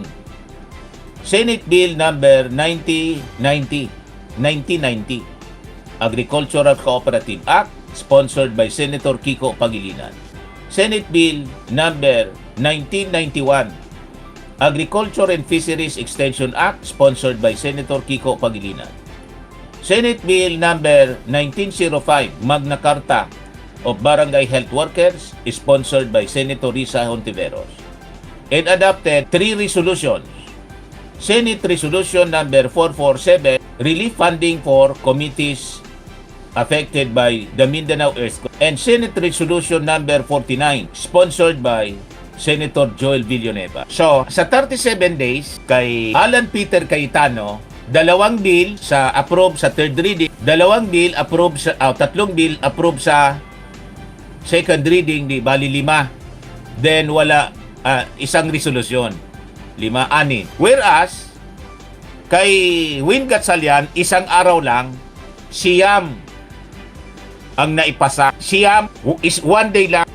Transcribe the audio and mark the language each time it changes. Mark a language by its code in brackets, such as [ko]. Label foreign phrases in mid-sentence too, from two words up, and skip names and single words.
[en] Senate Bill number 1990, Agricultural Cooperative Act, sponsored by Senator Kiko Pangilinan. Senate Bill number 1991, Agriculture and Fisheries Extension Act, sponsored by Senator Kiko Pangilinan. Senate Bill number 1905, Magna Carta of Barangay Health Workers, sponsored by Senator Risa Hontiveros. And adopted 3 resolutions. Senate Resolution number 447, relief funding for communities affected by the Mindanao earthquake. And Senate Resolution number 49, sponsored by Senator Joel Villanueva. [tl] So, sa 37 days, kay Alan Peter Cayetano, 2 bill sa approve sa [en] third reading, [tl] 2 bill approve sa 3 bill approve sa [en] second reading, [tl] di bali 5. Then wala isang resolusyon. 5-6. Whereas kay Win Gatchalian, 1 araw lang, siyam ang naipasa. Siyam is 1 day lang.